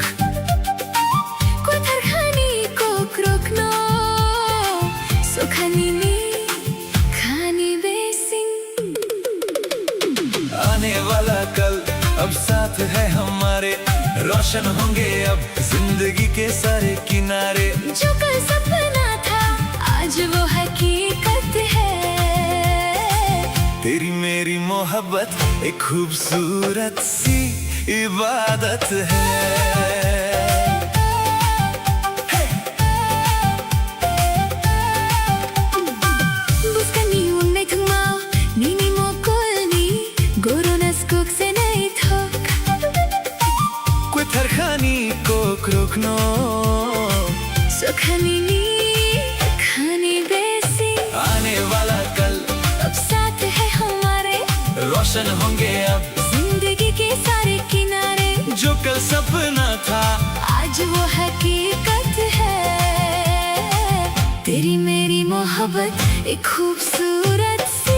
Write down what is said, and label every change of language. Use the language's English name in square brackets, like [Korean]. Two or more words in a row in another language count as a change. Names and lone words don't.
[Turkic languages] Kutarkhani ko krokno, sokhani ni khani besing. [Hindi] आने वाला कल अब साथ है हमारे, रोशन होंगे अब जिंदगी के सारे किनारे। जो कल सपना था आज वो हकीकत है। तेरी मेरी मोहब्बत एक खूबसूरत सी इबादत है। [Turkic languages] Buskani un netmao, nini mokolni, goronas kok se naitok. Kutarkhani kok rokno, Sokhani ni khani besing. [Hindi] आने वाला कल अब साथ है हमारे, रोशन होंगे अब जिंदगी के सारे किनारे। जो कल सपना था आज वो हकीकत है। तेरी मेरी मोहब्बत एक खूबसूरत सी